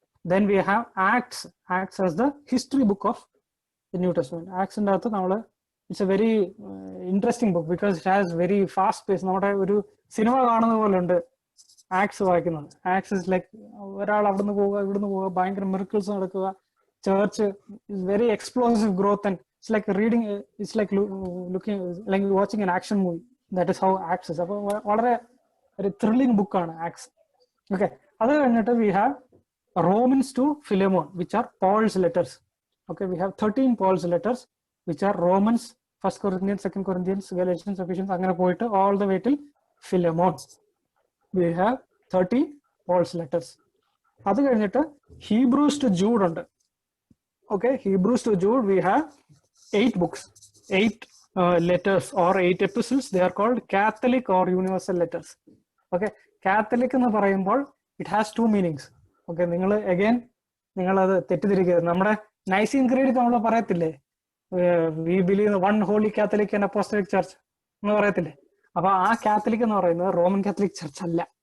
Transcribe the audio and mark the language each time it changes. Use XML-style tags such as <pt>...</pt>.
<en>Then we have Acts as the history book of the New Testament. Acts</en> <ml>ന്റെ അകത്ത് നമ്മള്</ml> <en>it's a very interesting book because it has very fast pace.</en> <ml>നമ്മുടെ ഒരു cinema കാണുന്ന പോലെ ഉണ്ട് ax വായിക്കുന്നത്.</ml> <en>Acts is like</en> <ml>ഒരാൾ അവിടുന്ന് പോവുക ഇവിടുന്ന് പോവുക, ഭയങ്കര മിറക്കിൾസ് നടക്കുക,</ml> <en>Church is very explosive growth and it's like reading, it's like looking അല്ലെങ്കിൽ watching an action movie. That is how Acts is.</en> <ml>അപ്പോൾ വളരെ ഒരു ത്രില്ലിംഗ് ബുക്കാണ് ആക്സ്.</ml> <en>okay,</en> <ml>അത് കഴിഞ്ഞിട്ട്</ml> <en>We have Romans to Philemon which are Paul's letters. Okay, we have 13 Paul's letters which are Romans, First Corinthians, Second Corinthians, Galatians, Ephesians,</en> <ml>അങ്ങനെ പോയിട്ട്</ml> <en>all the way till Philemon. We have 30 Paul's letters.</en> <ml>അത് കഴിഞ്ഞിട്ട്</ml> <en>Hebrews to Jude ഉണ്ട്. Okay, Hebrews to Jude we have 8 books, 8 letters or 8 epistles. They are called Catholic or universal letters. Okay, Catholic</en> <ml>എന്ന് പറയുമ്പോൾ</ml> <en>it has 2 meanings.</en> <ml>Okay, നിങ്ങൾ അത് തെറ്റിദ്ധരിക്കരുത്. നമ്മുടെ Nicene creed നമ്മൾ പറയത്തില്ലേ,</ml> <en>we believe in one holy Catholic and Apostolic Church</en> <ml>എന്ന് പറയത്തില്ലേ. അപ്പൊ ആ കാത്തലിക് എന്ന് പറയുന്നത് റോമൻ കാത്തലിക് ചർച്ച് അല്ല.</ml>